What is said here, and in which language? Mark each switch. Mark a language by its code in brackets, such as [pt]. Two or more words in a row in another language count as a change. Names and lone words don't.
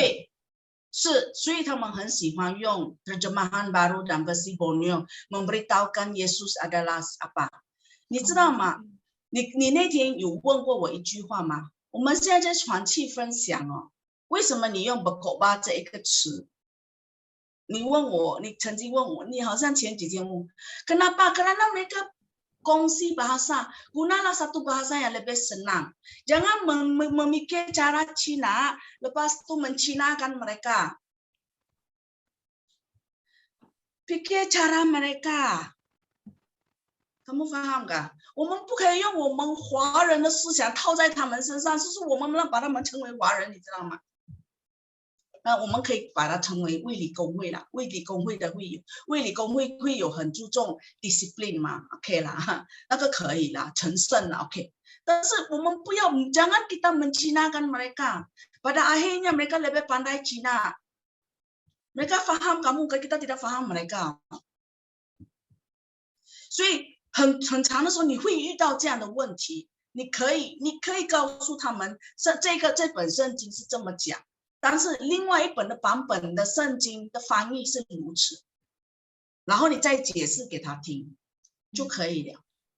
[zh] 对，是，所以他们很喜欢用 [ms] Terjemahan Baru dan Versi Borneo memberitahukan Yesus adalah apa。 [zh] 你知道吗？你那天有问过我一句话吗？我们现在在传气分享哦，为什么你用 berkhotbah 这一个词？你问我，你曾经问我，你好像前几天问 ，Kenapa? [ms] Karena mereka kongsi bahasa, gunalah satu bahasa yang lebih senang. Jangan memikir cara Cina, lepas itu mencinakan mereka. Pikir cara mereka. Kamu faham 吗？ [zh] 我们不可以用我们华人的思想套在他们身上，就是我们把他们称为华人，你知道吗？我们可以把它称为卫理公会啦，卫理公会的会有，卫理公会会有很注重 discipline 嘛 ，OK 啦，那个可以啦，成圣啦 ，OK。但是我们不要 [ms] jangan kita mencinakan mereka. Pada akhirnya mereka lebih pandai Cina. Mereka faham kamu, kita tidak faham mereka. [zh] 所以很长的时候你会遇到这样的问题，你可以告诉他们，这本圣经是这么讲。但是另外一本的版本的圣经的翻译是如此，然后你再解释给他听就可以了。